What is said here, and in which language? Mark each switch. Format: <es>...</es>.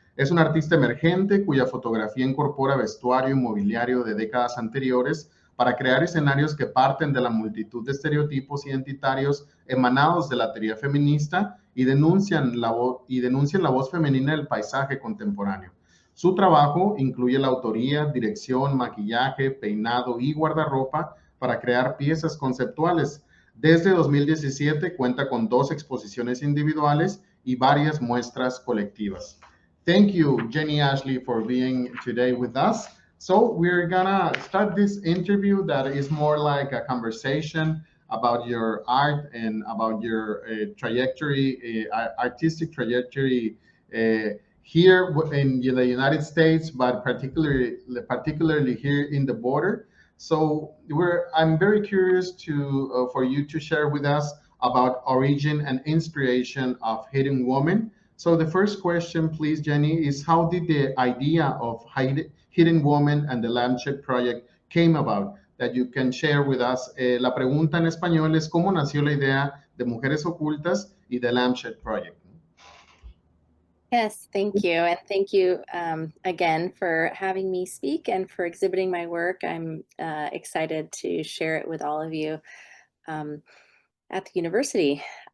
<es>Es un artista emergente cuya fotografía incorpora vestuario y mobiliario de décadas anteriores para crear escenarios que parten de la multitud de estereotipos identitarios emanados de la teoría feminista y denuncian la voz femenina del paisaje contemporáneo. Su trabajo incluye la autoría, dirección, maquillaje, peinado y guardarropa para crear piezas conceptuales. Desde 2017 cuenta con 2 exposiciones individuales y varias muestras colectivas.</es> <en>Thank you, Jenny Ashley, for being today with us. So we're gonna start this interview that is more like a conversation about your art and about your trajectory, artistic trajectory here in the United States, but particularly here in the border. So I'm very curious for you to share with us about origin and inspiration of Hidden Woman. So the first question, please, Jenny, is how did the idea of Hidden Woman and the Lampshade Project came about? That you can share with us.</en> <es>La pregunta en español es cómo nació la idea de Mujeres Ocultas y the Lampshade Project.</es> <en>Yes, thank you. And thank you again for having me speak and for exhibiting my work. I'm excited to share it with all of you at the university.</en>